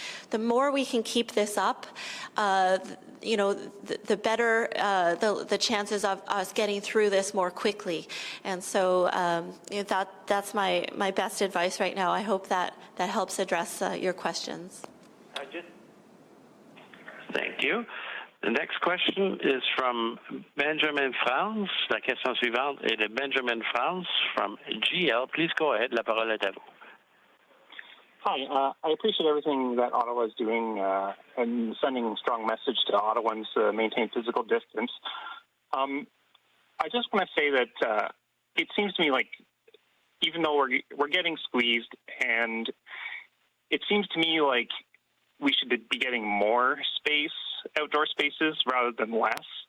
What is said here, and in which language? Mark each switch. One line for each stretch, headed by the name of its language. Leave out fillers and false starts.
English: The more we can keep this up, the better the chances of us getting through this more quickly. And so that's my best advice right now. I hope that helps address your questions. Thank you. The next question is from Benjamin Franz.
French: La question suivante est de Benjamin Franz from GL.
English: Please go ahead.
French: La parole est à vous.
English: Hi, I appreciate everything that Ottawa is doing and sending a strong message to Ottawans to maintain physical distance. I just want to say that it seems to me like even though we're getting squeezed, and it seems to me like we should be getting more space, outdoor spaces, rather than less.